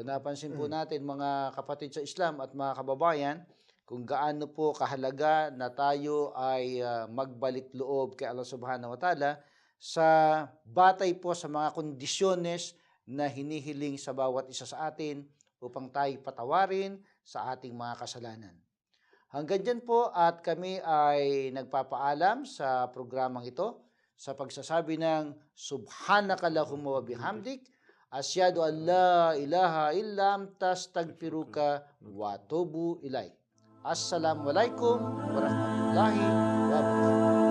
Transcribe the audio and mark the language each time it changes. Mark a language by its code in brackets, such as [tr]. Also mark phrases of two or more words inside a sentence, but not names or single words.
[tl] So napansin po natin mga kapatid sa Islam at mga kababayan kung gaano po kahalaga na tayo ay magbalik loob kay Allah [ar] سبحانه وتعالى [tl] sa batay po sa mga kondisyones na hinihiling sa bawat isa sa atin upang tayo patawarin sa ating mga kasalanan. Hanggang dyan po at kami ay nagpapaalam sa programang ito sa pagsasabi ng [ar] سبحانك اللهم وبحمدك أشهد أن لا إله إلا أنت أستغفرك وأتوب إليك. السلام عليكم ورحمة الله وبركاته.